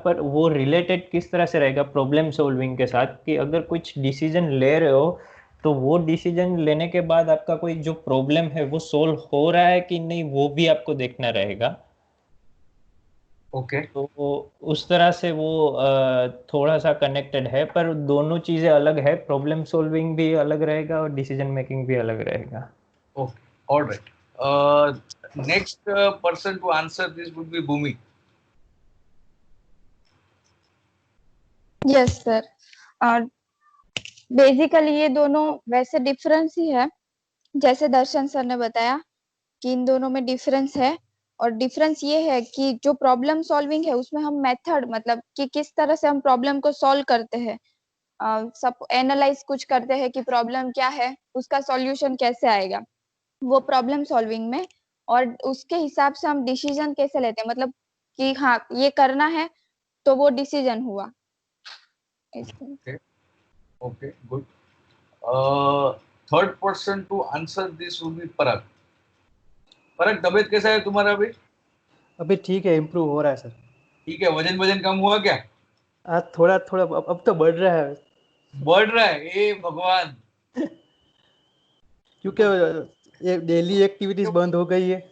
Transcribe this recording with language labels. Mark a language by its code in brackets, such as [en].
[hi] पर वो रिलेटेड किस तरह से रहेगा प्रॉब्लम सॉल्विंग के साथ, कि अगर कुछ डिसीजन ले रहे हो तो वो डिसीजन लेने के बाद आपका कोई जो प्रॉब्लम है वो सोल्व हो रहा है कि नहीं, वो भी आपको देखना रहेगा। ओके। तो उस तरह से वो थोड़ा सा कनेक्टेड है, पर दोनों चीज़ें अलग है। प्रॉब्लम सॉल्विंग भी अलग रहेगा और डिसीजन मेकिंग भी अलग रहेगा। [en] Okay, all right. Next person to answer this would be Bhumi. Yes sir. [hi] और बेसिकली ये दोनों वैसे डिफरेंस ही है, जैसे दर्शन सर ने बताया कि इन दोनों में डिफरेंस है। और डिफरेंस ये है कि जो प्रॉब्लम सॉल्विंग है उसमें हम मेथड, मतलब कि किस तरह से हम प्रॉब्लम को सॉल्व करते हैं, सब एनालाइज कुछ करते हैं कि प्रॉब्लम क्या है, उसका सॉल्यूशन कैसे आएगा, वो प्रॉब्लम सॉल्विंग में। और उसके हिसाब से हम डिसीजन कैसे लेते हैं, मतलब कि हाँ ये करना है, तो वो डिसीजन हुआ। [en] Okay, okay, good. Uh, Third person to answer this would be Parag. [hi] Parag, तबीयत कैसा है तुम्हारा अभी? अभी ठीक है, इम्प्रूव हो रहा है सर। ठीक है, वजन वजन कम हुआ क्या? आज थोड़ा थोड़ा अब तो बढ़ रहा है। बढ़ रहा है, ए भगवान। क्योंकि ये डेली एक्टिविटीज बंद हो गई है।